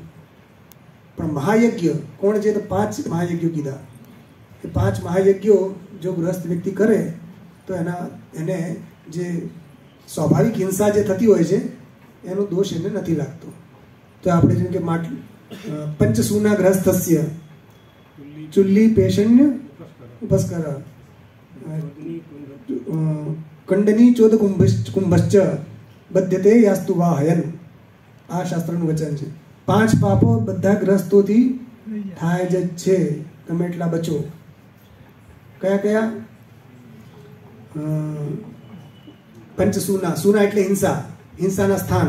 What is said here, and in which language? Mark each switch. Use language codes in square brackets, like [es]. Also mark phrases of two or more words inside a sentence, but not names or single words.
[gu] પણ મહાયજ્ઞ કોણ છે? તો 5 મહાયજ્ઞો કીધા. એ 5 મહાયજ્ઞો જો ગૃહસ્થ વ્યક્તિ કરે તો એને જે સ્વાભાવિક હિંસા જે થતી હોય છે એનો દોષ એને નથી લાગતો. તો આપણે જેમ કે [sa] पंचसूना गृहस्थस्य चुल्ली पेशण्य उपस्कर કંડની ચોદ કુંભશ્ચ બદ્ધતે યાસ્તુ વાહયન. [gu] આ શાસ્ત્રનું વચન છે. 5 પાપો બધા ગ્રસ્તોથી થાય જ છે, તમે એટલા બચો. કયા કયા? પંચસૂના, સૂના એટલે હિંસા, હિંસાના સ્થાન.